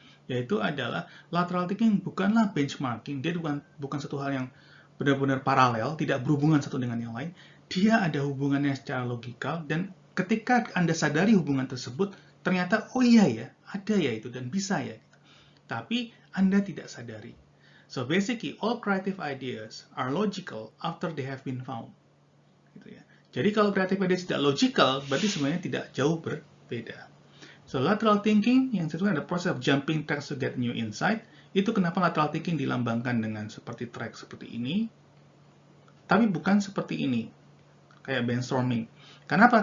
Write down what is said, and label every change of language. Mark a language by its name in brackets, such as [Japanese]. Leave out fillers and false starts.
[Indonesian] Yaitu adalah lateral thinking bukanlah benchmarking, dia bukan satu hal yang benar-benar paralel, tidak berhubungan satu dengan yang lain. Dia ada hubungannya secara logikal, dan ketika Anda sadari hubungan tersebut, ternyata oh iya ya, ada ya itu dan bisa ya. Tapi Anda tidak sadari. [English] So basically, all creative ideas are logical after they have been found. [Indonesian] Gitu ya. Jadi kalau creative ideas tidak logical, berarti sebenarnya tidak jauh berbeda. [English] So lateral thinking [Indonesian] yang disebutkan ada proses [English] of jumping tracks to get new insight. [Indonesian] Itu kenapa lateral thinking dilambangkan dengan seperti track seperti ini, tapi bukan seperti ini. kayak brainstorming. Kenapa?